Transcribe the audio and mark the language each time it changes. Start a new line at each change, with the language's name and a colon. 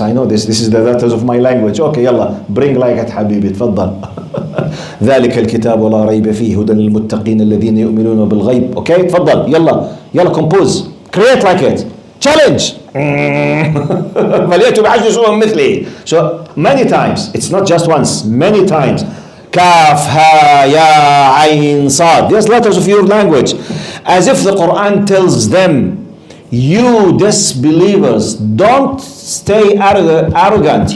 English: I know this. This is the letters of my language. Okay, yalla, bring like it,
Arabic: حبيبي, تفضل. ذلك الكتاب ولا ريب فيه هدى للمتقين الذين يؤمنون بالغيب.
English: Okay,
Arabic: تفضل, يلا
English: compose, create like it, challenge.
Arabic: فليأتوا بعشر سور مثلي.
English: So many times, it's not just once, many times. Kaf, Ha, Ya, Ain, Sad. These letters of your language. As if the Quran tells them, you disbelievers, don't stay arrogant.